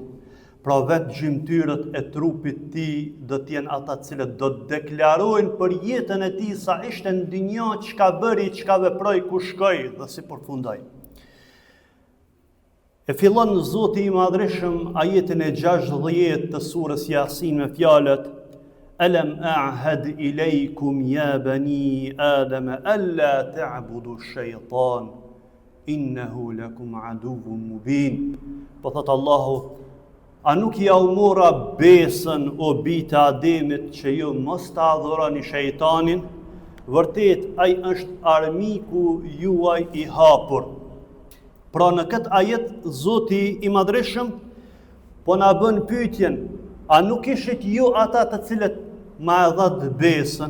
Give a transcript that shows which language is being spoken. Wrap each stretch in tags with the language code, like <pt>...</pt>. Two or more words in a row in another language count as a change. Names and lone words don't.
<sq>Pra vetë gjymtyrët e trupit ti do t'jenë ata cilët do të deklarojnë për jetën e ti sa ishte në dynja, çka bëri, çka veproi, ku shkoi dhe si përfundoi. E fillon Zoti i Madhreshëm ajetin e 60 të surës Yasin me fjalët:</sq> <ar>ألم أعهد إليكم يا بني آدم أن لا تعبدوا الشيطان إنه لكم عدو مبين.</ar> <sq>Po thot Allahu, a nuk ja u mora besën o bita Ademit që ju mos ta adhuroni shejtanin? Vërtet, ai është armiku juaj i hapur. Pra në këtë ajet, Zoti i Madhreshëm po na bën pyetjen, a nuk ishit ju ata të cilët ma e dhat besën?</sq>